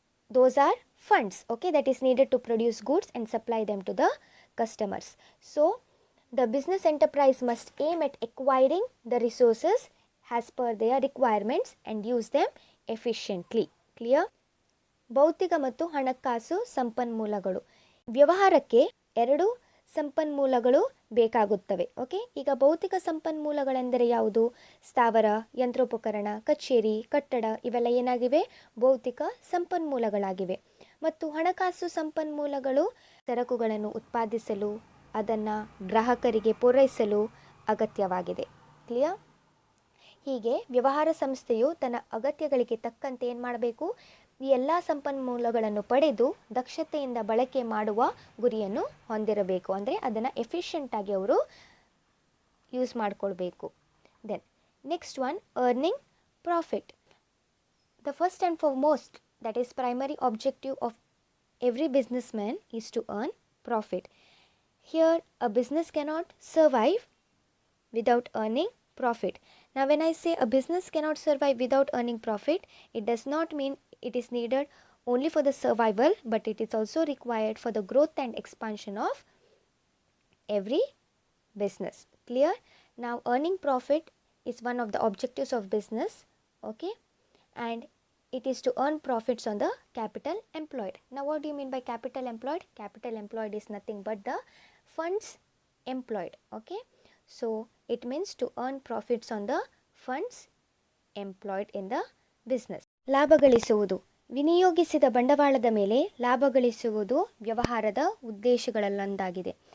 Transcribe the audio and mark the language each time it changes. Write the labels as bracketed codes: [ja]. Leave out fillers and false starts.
[en] Those are funds, that is needed to produce goods and supply them to the customers. So the business enterprise must aim at acquiring the resources as per their requirements and use them efficiently. Clear? [kn] ಭೌತಿಕ ಮತ್ತು ಹಣಕಾಸು ಸಂಪನ್ಮೂಲಗಳು. ವ್ಯವಹಾರಕ್ಕೆ ಎರಡು ಸಂಪನ್ಮೂಲಗಳು ಬೇಕಾಗುತ್ತವೆ. ಈಗ ಭೌತಿಕ ಸಂಪನ್ಮೂಲಗಳೆಂದರೆ ಯಾವುದು? ಸ್ಥಾವರ, ಯಂತ್ರೋಪಕರಣ, ಕಚೇರಿ, ಕಟ್ಟಡ, ಇವೆಲ್ಲ ಏನಾಗಿವೆ? ಭೌತಿಕ ಸಂಪನ್ಮೂಲಗಳಾಗಿವೆ. ಮತ್ತು ಹಣಕಾಸು ಸಂಪನ್ಮೂಲಗಳು ಸರಕುಗಳನ್ನು ಉತ್ಪಾದಿಸಲು, ಅದನ್ನು ಗ್ರಾಹಕರಿಗೆ ಪೂರೈಸಲು ಅಗತ್ಯವಾಗಿದೆ. ಕ್ಲಿಯರ್? ಹೀಗೆ ವ್ಯವಹಾರ ಸಂಸ್ಥೆಯು ತನ್ನ ಅಗತ್ಯಗಳಿಗೆ ತಕ್ಕಂತೆ ಏನು ಮಾಡಬೇಕು? ಈ ಎಲ್ಲ ಸಂಪನ್ಮೂಲಗಳನ್ನು ಪಡೆದು ದಕ್ಷತೆಯಿಂದ ಬಳಕೆ ಮಾಡುವ ಗುರಿಯನ್ನು ಹೊಂದಿರಬೇಕು. ಅಂದರೆ ಅದನ್ನು ಎಫಿಷಿಯೆಂಟಾಗಿ ಅವರು ಯೂಸ್ ಮಾಡಿಕೊಳ್ಬೇಕು. Then next one, earning profit. [en] The first and foremost, that is primary objective of every businessman is to earn profit. Here a business cannot survive without earning profit. Now when I say a business cannot survive without earning profit, it does not mean it is needed only for the survival, but it is also required for the growth and expansion of every business. Clear? Now earning profit is one of the objectives of business, and it is to earn profits on the capital employed. Now what do you mean by capital employed? Capital employed is nothing but the funds employed. So it means to earn profits on the funds employed in the business. [kn] ಲಾಭ ಗಳಿಸುವುದು. ವಿನಿಯೋಗಿಸಿದ ಬಂಡವಾಳದ ಮೇಲೆ ಲಾಭ ಗಳಿಸುವುದು ವ್ಯವಹಾರದ ಉದ್ದೇಶಗಳಲ್ಲೊಂದಾಗಿದೆ.